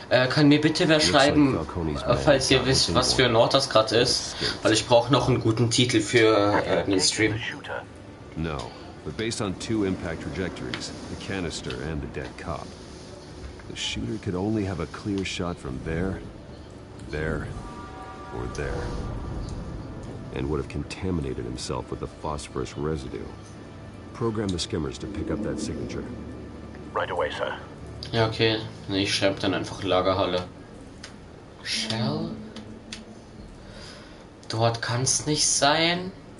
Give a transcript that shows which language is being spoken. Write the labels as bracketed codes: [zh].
[de] Kann mir bitte wer schreiben, falls ihr wisst, was für ein Ort das gerade ist, weil ich brauche noch einen guten Titel für den Stream. [en] No, but based on two impact trajectories, the canister and the dead cop, the shooter could only have a clear shot from there, or there, and would have contaminated himself with the phosphorus residue. Program the skimmers to pick up that signature. Right away, sir. [de] Ja, okay. Nee, ich schreibe dann einfach Lagerhalle. [en] Shell? [de] Dort kann's nicht sein.